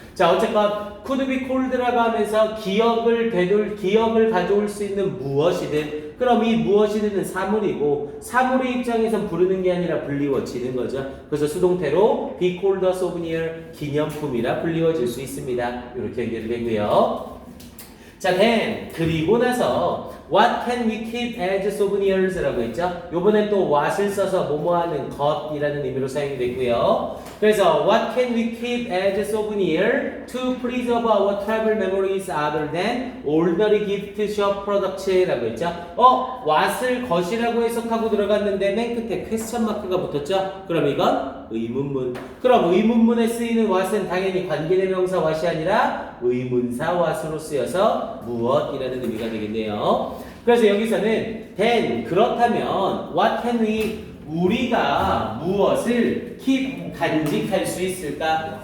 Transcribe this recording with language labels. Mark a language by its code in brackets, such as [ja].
[ko] 자, 어쨌건 could be called라고 하면서 기억을 가져올 수 있는 무엇이든 그럼 이 무엇이든은 사물이고 사물의 입장에선 부르는 게 아니라 불리워지는 거죠. 그래서 수동태로 [en] be called a souvenir [ko] 기념품이라 불리워질 수 있습니다. 이렇게 연결이 되고요. [en] 자, then [ko] 그리고 나서 [en] what can we keep as souvenirs [ko] 라고 했죠. 요번엔 또 what을 써서 뭐뭐하는 것이라는 의미로 사용이 됐고요. 그래서 [en] what can we keep as souvenir to preserve our travel memories other than ordinary gift shop products [ko] 라고 했죠. what을 것이라고 해석하고 들어갔는데 맨 끝에 퀘스천 마크가 붙었죠. 그럼 이건 의문문. 그럼 의문문에 쓰이는 what은 당연히 관계대명사 what이 아니라 의문사 what으로 쓰여서 무엇이라는 의미가 되겠네요. 그래서 여기서는 then 그렇다면 [en] what can we [ko] 우리가 무엇을 keep 간직할 수 있을까?